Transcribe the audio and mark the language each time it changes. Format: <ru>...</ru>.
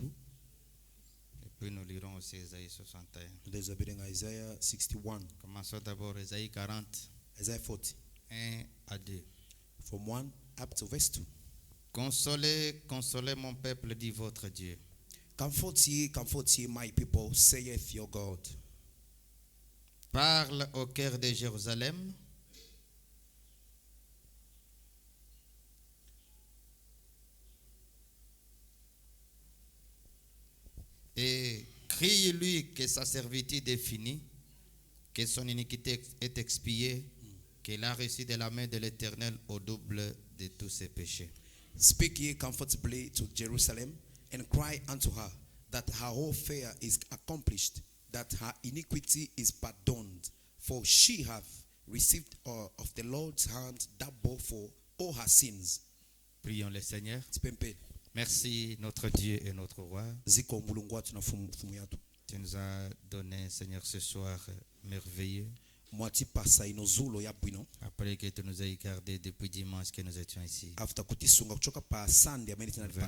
<fr>et puis nous lirons aussi Isaïe 61.</fr> <ny>ndezabelenga Isaiah 61</ny> <fr>Commençons d'abord Isaïe 40,</fr> <en>Isaiah 40</en> <fr>1 à 2.</fr> <en>from 1 up to verse 2.</en> <fr>Consolez, consolez mon peuple, dit votre Dieu.</fr> <en>Comfort ye my people, saith your God.</en> <fr>Parle au cœur de Jérusalem. Et crie-lui que sa servitude est finie, que son iniquité est expiée, qu'il a reçu de la main de l'Éternel au double de tous ses péchés.</fr> <en>Speak ye comfortably to Jerusalem, and cry unto her, that her whole fare is accomplished, that her iniquity is pardoned. For she hath received of the Lord's hand double for all her sins.</en> <fr>Prions le Seigneur.</fr> <ny>Tipempe,</ny> <fr>Merci notre Dieu et notre Roi.</fr> <ny>ziko mulungu watu na fumu yatu.</ny> <fr>Tu nous as donné, Seigneur, ce soir merveilleux.</fr> <ny>Mwati pasa inozulo ya bwino.</ny> <fr>Après que tu nous aies gardés depuis dimanche que nous étions ici.</fr> <ny>After kutisunga kuchoka pa sande ameni tina lipa.</ny>